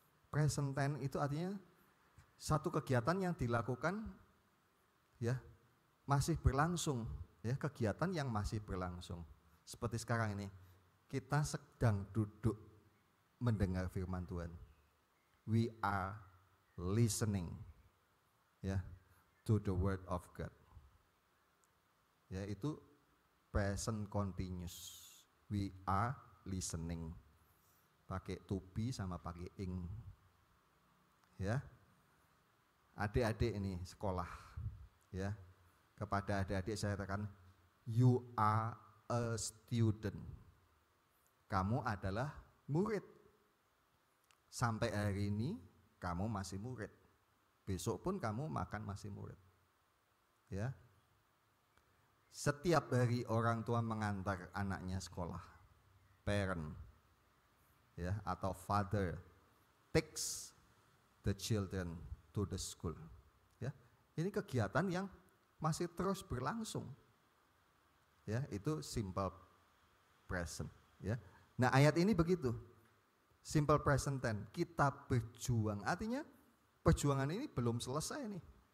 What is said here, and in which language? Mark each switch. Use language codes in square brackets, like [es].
[id] Present tense itu artinya satu kegiatan yang dilakukan, ya, masih berlangsung, ya, kegiatan yang masih berlangsung. Seperti sekarang ini, kita sedang duduk mendengar firman Tuhan. [en] We are listening, ya, to the word of God. [id] Ya, itu present continuous. [en] We are listening. [id] Pakai to be sama pakai ing. Ya. adik-adik ini sekolah, ya. Kepada adik-adik saya katakan, [en] you are a student. [id] Kamu adalah murid. Sampai hari ini kamu masih murid. Besok pun kamu makan masih murid. Ya. Setiap hari orang tua mengantar anaknya sekolah. [en] Parent, [id] ya, atau [en] father takes the children to the school. [id] Ya. Ini kegiatan yang masih terus berlangsung. Ya, itu simple present, ya. Nah, ayat ini begitu. Simple present tense, kita berjuang. Artinya perjuangan ini belum selesai nih.